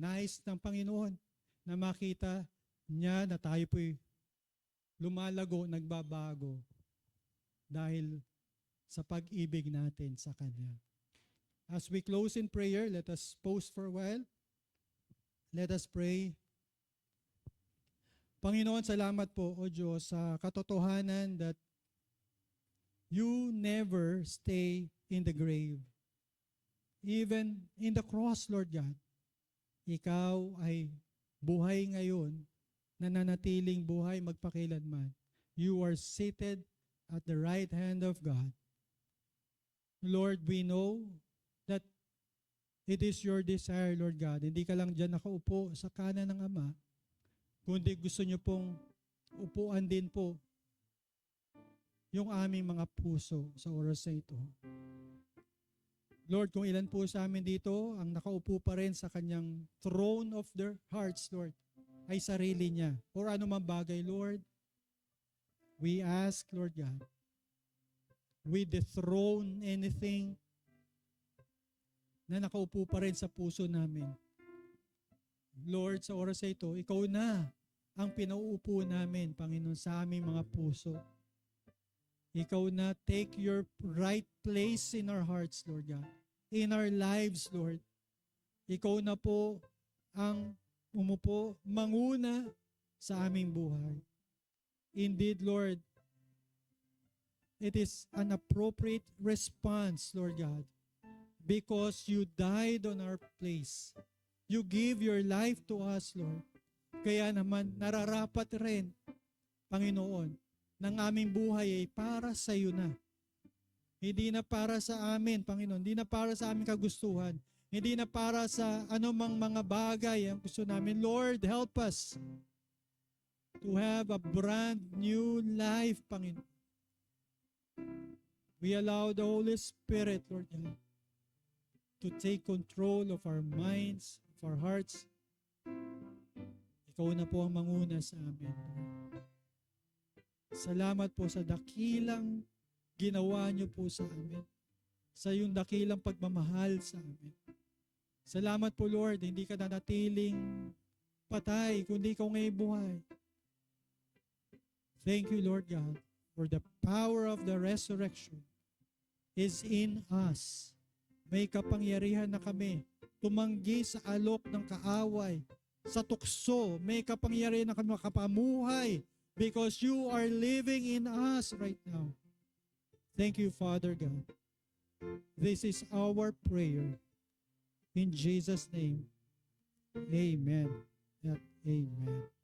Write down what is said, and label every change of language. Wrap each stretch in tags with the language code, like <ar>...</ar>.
<tl>Nais ng Panginoon na makita niya na tayo po'y lumalago, nagbabago dahil sa pag-ibig natin sa Kanya.</tl> <en>As we close in prayer, let us pause for a while. Let us pray.</en> <tl>Panginoon, salamat po, O Diyos, sa katotohanan</tl> <en>that you never stay in the grave. Even in the cross, Lord God,</en> <tl>ikaw ay buhay ngayon, nananatiling buhay magpakilanman.</tl> <en>You are seated at the right hand of God. Lord, we know that it is your desire, Lord God.</en> <tl>Hindi ka lang dyan nakaupo sa kanan ng Ama, kundi gusto niyo pong upuan din po yung aming mga puso sa oras na ito. Lord, kung ilan po sa amin dito ang nakaupo pa rin sa kanyang</tl> <en>throne of their hearts,</en> <tl>Lord, ay sarili niya or anumang bagay, Lord,</tl> <en>we ask, Lord God, we dethrone anything</en> <tl>na nakaupo pa rin sa puso namin. Lord, sa oras na ito, ikaw na ang pinauupo namin, Panginoon, sa aming mga puso. Ikaw na</tl> <en>take your right place in our hearts, Lord God. In our lives, Lord.</en> <tl>Ikaw na po ang umupo, manguna sa aming buhay.</tl> <en>Indeed, Lord, it is an appropriate response, Lord God, because you died on our place. You give your life to us, Lord.</en> <tl>Kaya naman, nararapat rin, Panginoon, ng aming buhay ay para sa iyo na. Hindi na para sa amin, Panginoon. Hindi na para sa aming kagustuhan. Hindi na para sa anumang mga bagay ang gusto namin.</tl> <en>Lord, help us to have a brand new life, Panginoon. We allow the Holy Spirit, Lord God, to take control of our minds, of our hearts.</en> <tl>Ikaw na po ang manguna sa amin. Salamat po sa dakilang ginawa niyo po sa amin. Sa iyong dakilang pagmamahal sa amin. Salamat po, Lord, hindi ka nanatiling patay, kundi ikaw ngayon buhay.</tl> <en>Thank you, Lord God, for the power of the resurrection is in us.</en> <tl>May kapangyarihan na kami tumanggi sa alok ng kaaway, sa tukso. May kapangyarihan na kami makapamuhay</tl> <en>because you are living in us right now. Thank you, Father God. This is our prayer. In Jesus' name, amen. And amen.</en>